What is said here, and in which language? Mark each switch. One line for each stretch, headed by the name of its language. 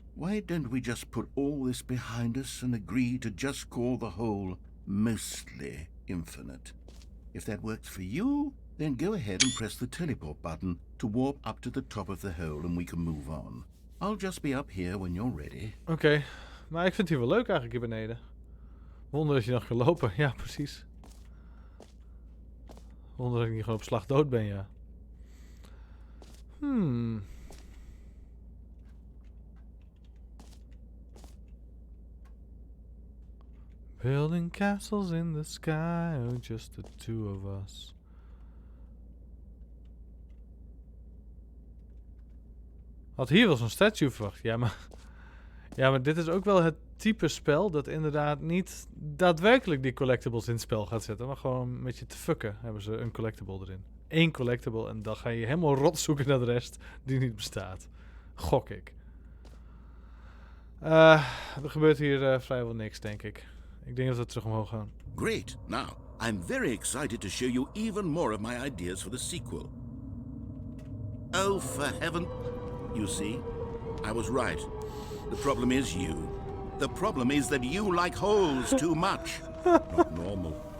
English: Why don't we just put all this behind us and agree to just call the hole mostly infinite? If that works for you, then go ahead and press the teleport button to warp up to the top of the hole and we can move on. I'll just be up here when you're ready.
Dutch: Oké, maar ik vind het hier wel leuk eigenlijk hier beneden. Wonder dat je nog kan lopen. Ja, precies. Wonder dat ik niet gewoon op slag dood ben, ja.
English: Building castles in the sky, oh, just the two of us.
Dutch: Had hier wel zo'n statue verwacht. Ja, maar dit is ook wel het type spel dat inderdaad niet daadwerkelijk die collectibles in het spel gaat zetten, maar gewoon met je te fucken hebben ze een collectible erin. 1 collectible en dan ga je helemaal rot zoeken naar de rest die niet bestaat. Gok ik. Er gebeurt hier vrijwel niks, denk ik. Ik denk dat we terug omhoog gaan.
English: Great. Now, I'm very excited to show you even more of my ideas for the sequel. Oh, for heaven... You see, I was right. The problem is you. The problem is that you like holes too much. Not normal.